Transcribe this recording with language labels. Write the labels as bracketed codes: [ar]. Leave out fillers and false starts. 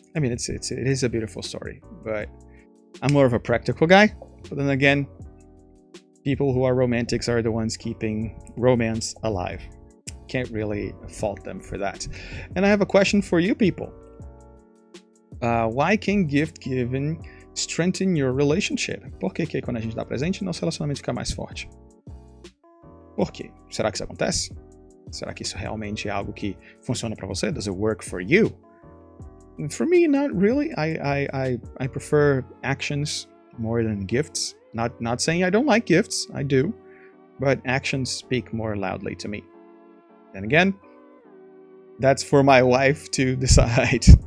[en] I mean, it is a beautiful story, but I'm more of a practical guy. But then again, people who are romantics are the ones keeping romance alive. Can't really fault them for that. And I have a question for you people. Why can gift giving strengthen your relationship? [pt] Por que quando a gente dá presente, nosso relacionamento fica mais forte? Por quê? Será que isso acontece? Será que isso realmente é algo que funciona para você? [en] Does it work for you? For me, not really. I prefer actions more than gifts. Not saying I don't like gifts. I do. But actions speak more loudly to me. Then again, that's for my wife to decide.